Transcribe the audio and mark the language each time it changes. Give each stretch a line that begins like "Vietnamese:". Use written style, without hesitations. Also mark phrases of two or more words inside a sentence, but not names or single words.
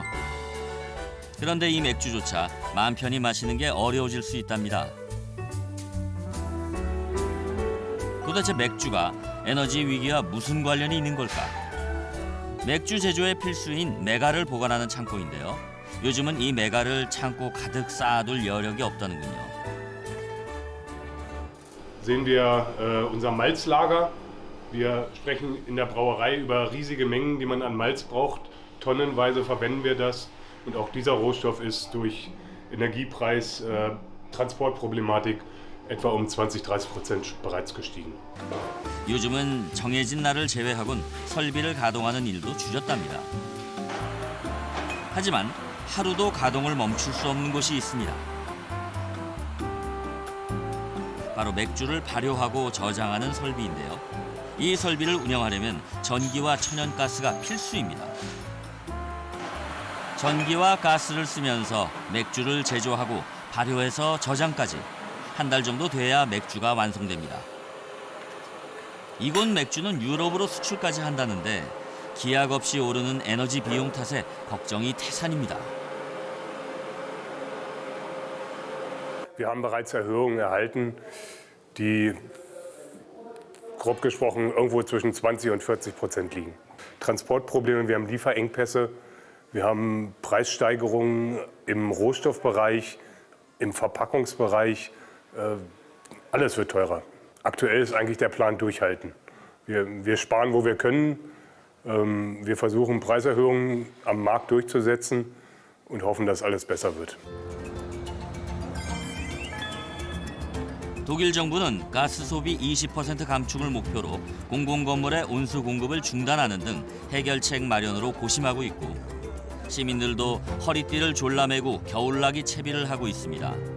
Korean: 그런데 이 맥주조차 마음 편히 마시는 게 어려워질 수 있답니다. 도대체 맥주가 에너지 위기와 무슨 관련이 있는 걸까? 맥주 제조에 필수인 메가를 보관하는 창고인데요. 요즘은 이 메가를 창고 가득 쌓아둘 여력이 없다는군요.
German: Sehen wir unser Malzlager. Wir sprechen in der Brauerei über riesige Mengen, die man an Malz braucht. Tonnenweise verwenden wir das. Und auch dieser Rohstoff ist durch Energiepreis, Transportproblematik etwa um 20-30% bereits gestiegen.
Korean: 요즘은 정해진 날을 제외하곤 설비를 가동하는 일도 줄였답니다. 하지만 하루도 가동을 멈출 수 없는 곳이 있습니다. 바로 맥주를 발효하고 저장하는 설비인데요. 이 설비를 운영하려면 전기와 천연가스가 필수입니다. 전기와 가스를 쓰면서 맥주를 제조하고 발효해서 저장까지 한 달 정도 돼야 맥주가 완성됩니다. 이곳 맥주는 유럽으로 수출까지 한다는데 기약 없이 오르는 에너지 비용 탓에 걱정이 태산입니다.
German: Wir haben bereits Erhöhungen erhalten, die grob gesprochen irgendwo zwischen 20 und 40% liegen. Transportprobleme, wir haben Lieferengpässe, wir haben Preissteigerungen im Rohstoffbereich, im Verpackungsbereich. Alles wird teurer. Aktuell ist eigentlich der Plan durchhalten. Wir sparen, wo wir können. Wir versuchen, Preiserhöhungen am Markt durchzusetzen und hoffen, dass alles besser wird.
Korean: 독일 정부는 가스 소비 20% 감축을 목표로 공공건물의 온수 공급을 중단하는 등 해결책 마련으로 고심하고 있고 시민들도 허리띠를 졸라매고 겨울나기 채비를 하고 있습니다.